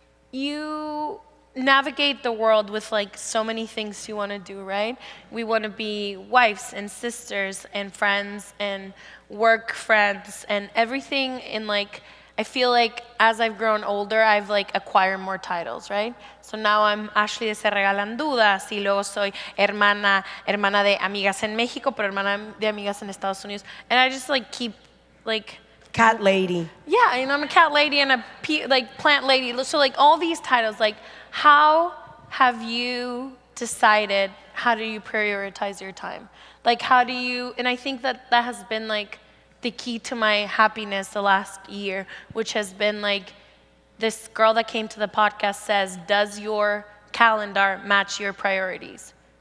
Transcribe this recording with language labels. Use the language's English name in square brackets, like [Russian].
[English] you navigate the world with like so many things you want to do, right? We want to be wives and sisters and friends and work friends and everything in like, I feel like as I've grown older, I've like acquired more titles, right? So now I'm [Spanish] Ashley de Se Regalan Dudas y luego soy hermana de amigas en México, pero hermana de amigas en Estados Unidos. [English] And I just like keep like, Cat lady. yeah, and I'm a cat lady and a like plant lady. So like all these titles, like how have you decided, how do you prioritize your time? Like how do you, and I think that that has been like the key to my happiness the last year, which has been like, this girl that came to the podcast says, does your calendar match your priorities?